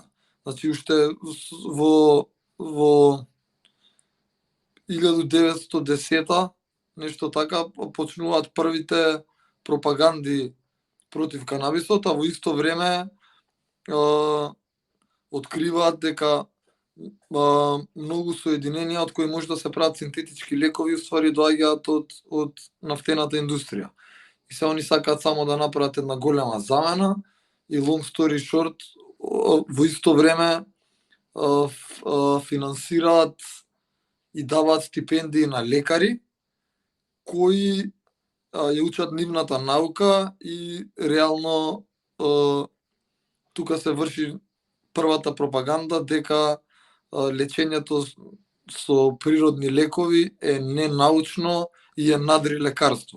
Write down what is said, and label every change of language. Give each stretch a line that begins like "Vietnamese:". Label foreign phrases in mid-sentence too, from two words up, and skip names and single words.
Macedonian: Значи уште во 1910 нешто така почнуваат првите пропаганди против канабисот, а во исто време откриваат дека многу соединенија од кои може да се прават синтетички лекови уствари доаѓаат од нафтената индустрија. И се они сакаат само да направат една голема замена и
English: long story short,
Macedonian: во исто време финансираат и даваат стипендии на лекари кои ја учат нивната наука и реално тука се врши првата пропаганда дека лечењето со природни лекови е ненаучно и е надри лекарство.